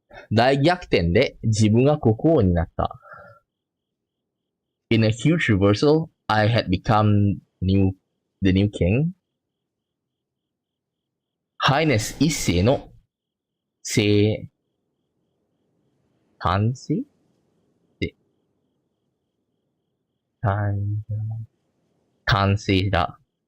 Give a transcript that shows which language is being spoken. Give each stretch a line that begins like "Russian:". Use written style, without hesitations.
Japanese: 大逆転で自分が国王になった。
English: In a huge reversal, I had become the new king.
Japanese: Highness 一世の完成で、完成だ。